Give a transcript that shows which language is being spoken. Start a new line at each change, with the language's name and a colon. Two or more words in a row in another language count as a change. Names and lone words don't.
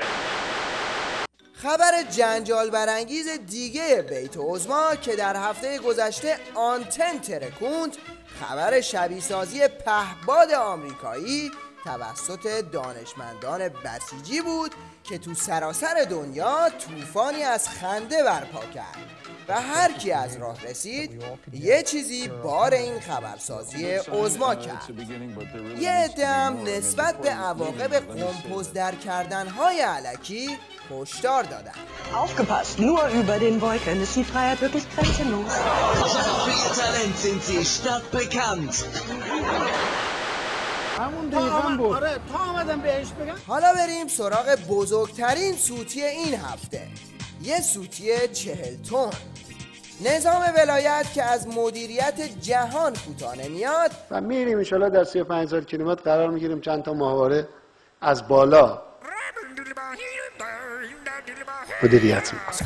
Persian: خبر جنجال برانگیز دیگه بیت عظما که در هفته گذشته آنتن ترکوند، خبر شبیه سازی پهپاد آمریکایی توسط دانشمندان بسیجی بود که تو سراسر دنیا طوفانی از خنده برپا کرد و هر کی از راه رسید یه چیزی بار این خبرسازی عظما کرد. یه عده هم نسبت به عواقب قمپوزدر کردن‌های الکی هشدار دادن.
German: Aufgepasst, nur über den Wolken ist die Freiheit wirklich grenzenlos. Für ihr Talent sind sie stadtbekannt.
Persian: حالا بریم سراغ بزرگترین سوتی این هفته، یه سوتی 40 تن. نظام ولایت که از مدیریت جهان کوتاه نمیاد و میریم
Arabic: ان شاءالله
Persian: در 35,000 کیلومتر قرار میگیریم چند تا ماهواره از بالا مدیریت میکنیم.